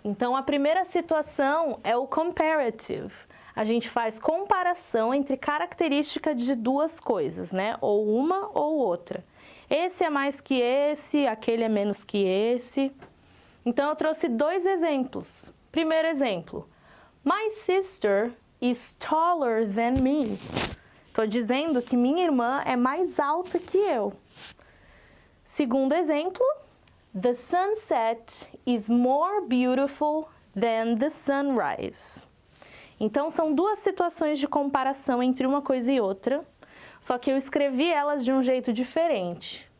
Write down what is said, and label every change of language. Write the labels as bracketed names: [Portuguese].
[Portuguese] Então, a primeira situação é o comparative. A gente faz comparação entre características de duas coisas, né? Ou uma ou outra. Esse é mais que esse, aquele é menos que esse. Então, eu trouxe dois exemplos. Primeiro exemplo. [English] My sister is taller than me. [Portuguese] Estou dizendo que minha irmã é mais alta que eu. Segundo exemplo, [English] the sunset is more beautiful than the sunrise. [Portuguese] Então, são duas situações de comparação entre uma coisa e outra, só que eu escrevi elas de um jeito diferente.